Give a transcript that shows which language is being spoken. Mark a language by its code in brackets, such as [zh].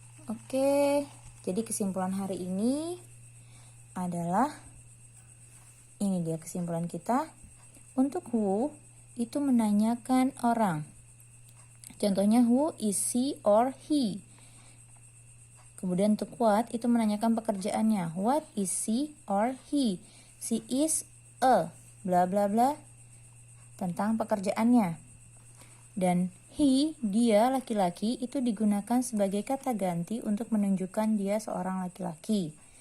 [id] Oke, jadi kesimpulan hari ini adalah ini dia kesimpulan kita. Untuk who itu menanyakan orang. Contohnya [en] who is she or he. [id] Kemudian untuk what itu menanyakan pekerjaannya. [en] What is she or he? She is a. [id] bla bla bla tentang pekerjaannya. Dan he, dia laki-laki, itu digunakan sebagai kata ganti untuk menunjukkan dia seorang laki-laki.